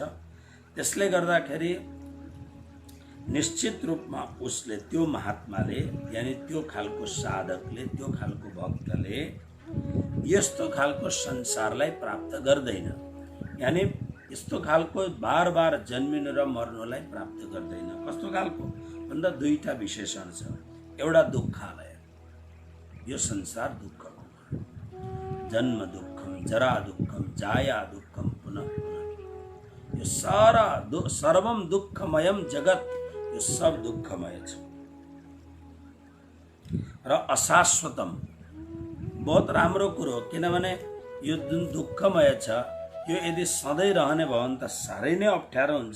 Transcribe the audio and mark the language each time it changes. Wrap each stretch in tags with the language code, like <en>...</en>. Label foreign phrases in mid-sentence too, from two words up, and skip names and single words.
<ne>त्यसले गर्दाखेरि निश्चित रूपमा उसले, त्यो महात्माले, यानी त्यो खालको साधकले, त्यो खालको भक्तले यस्तो खालको संसारलाई प्राप्त गर्दैन, यानी यस्तो खालको बार बार जन्मिनु र मर्नुलाई प्राप्त गर्दैन। कस्तो खालको भन्दा दुईटा विशेषण छ। एउटा दुःखालय, यो संसार दुःखको,</ne> <sa>जन्म दुःखम, जरा दुःखम, जाया दुःखम, पुनः पुनः,</sa> <ne>यो सारा</ne> <sa>सर्वम दुःखमयम जगत,</sa> <ne>यो सब दुःखमय छ। र अशाश्वतम, बहुत राम्रो कुरो हो, किनभने यो जुन दुःखमय छ यो यदि सधैँ रहने भयो भने त साह्रै नै अप्ठ्यारो हुन्छ।</ne>